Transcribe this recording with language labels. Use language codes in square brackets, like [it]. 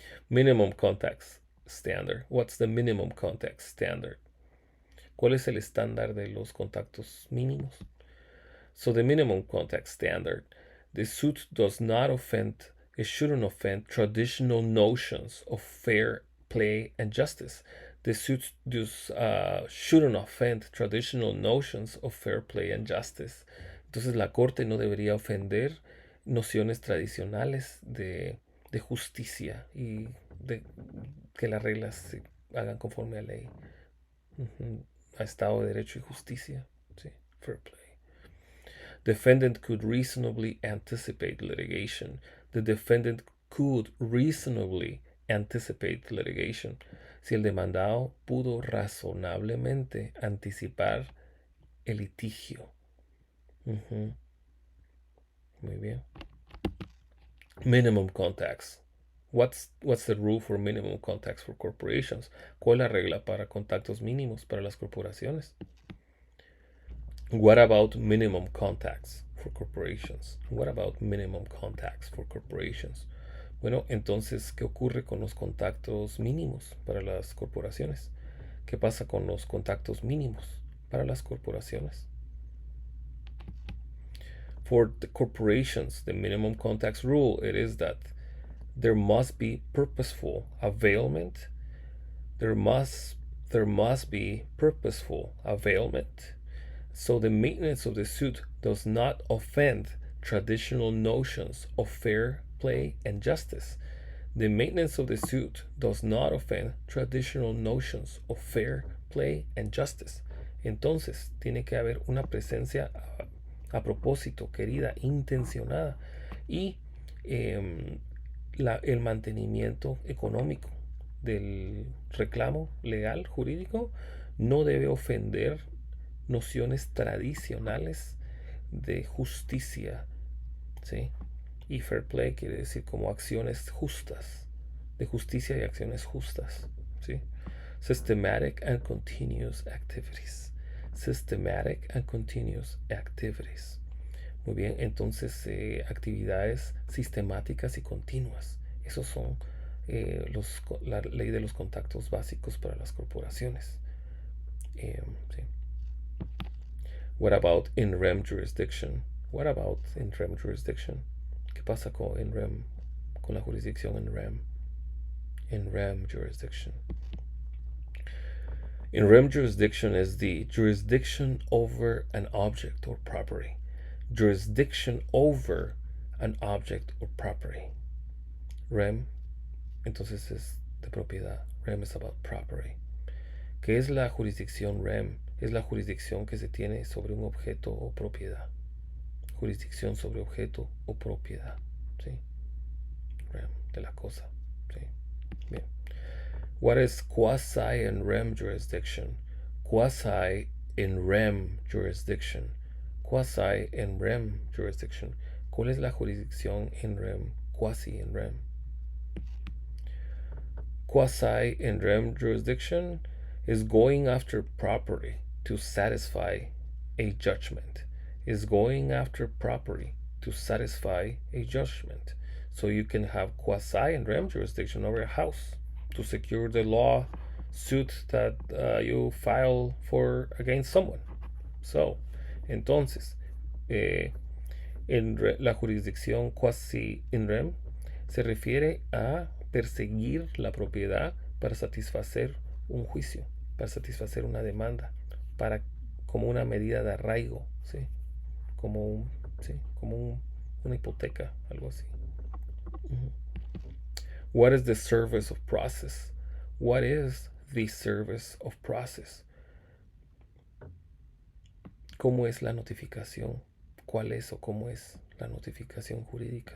[en] Minimum context standard. What's the minimum context standard? [es] ¿Cuál es el estándar de los contactos mínimos? [en] So the minimum context standard, the suit does not offend, it shouldn't offend traditional notions of fair play and justice. The suit shouldn't offend traditional notions of fair play and justice. [es] Entonces la corte no debería ofender nociones tradicionales de justicia y de que las reglas se hagan conforme a ley, a Estado de Derecho y Justicia, ¿sí? [en] Fair play. Defendant could reasonably anticipate litigation. The defendant could reasonably anticipate litigation. [es] Si el demandado pudo razonablemente anticipar el litigio. Muy bien. Minimum contacts. [en] What's the rule for minimum contacts for corporations? [es] ¿Cuál es la regla para contactos mínimos para las corporaciones? [en] What about minimum contacts for corporations? What about minimum contacts for corporations? [es] Bueno, entonces, ¿qué ocurre con los contactos mínimos para las corporaciones? ¿Qué pasa con los contactos mínimos para las corporaciones? [en] For the corporations, the minimum contacts rule, it is that there must be purposeful availment. There must be purposeful availment. So the maintenance of the suit does not offend traditional notions of fair play and justice. The maintenance of the suit does not offend traditional notions of fair play and justice. [es] Entonces, tiene que haber una presencia a propósito, querida, intencionada, y el mantenimiento económico del reclamo legal jurídico no debe ofender nociones tradicionales de justicia, ¿sí? Y fair play quiere decir como acciones justas, de justicia y acciones justas, ¿sí? [en] Systematic and continuous activities. Systematic and continuous activities. [es] Muy bien, entonces actividades sistemáticas y continuas. Esos son la ley de los contactos básicos para las corporaciones. Sí. [en] What about in rem jurisdiction? What about in rem jurisdiction? [es] ¿Qué pasa con la jurisdicción en rem? [en] In rem jurisdiction. In rem jurisdiction is the jurisdiction over an object or property. Jurisdiction over an object or property. [es] Rem, entonces es de propiedad. [en] Rem is about property. [es] ¿Qué es la jurisdicción rem? Es la jurisdicción que se tiene sobre un objeto o propiedad. Jurisdicción sobre objeto o propiedad. ¿Sí? Rem, de la cosa. ¿Sí? Bien. [en] What is quasi in rem jurisdiction? Quasi in rem jurisdiction. Quasi in rem jurisdiction. [es] ¿Cuál es la jurisdicción en rem? Quasi in rem. [en] Quasi in rem jurisdiction is going after property to satisfy a judgment. Is going after property to satisfy a judgment. So you can have quasi in rem jurisdiction over a house to secure the law suit that you file for against someone. [es] So, entonces, la jurisdicción quasi in rem se refiere a perseguir la propiedad para satisfacer un juicio, para satisfacer una demanda, para como una medida de arraigo, ¿sí? Como una hipoteca, algo así. [en] What is the service of process? What is the service of process? [es] ¿Cómo es la notificación? ¿Cuál es o cómo es la notificación jurídica?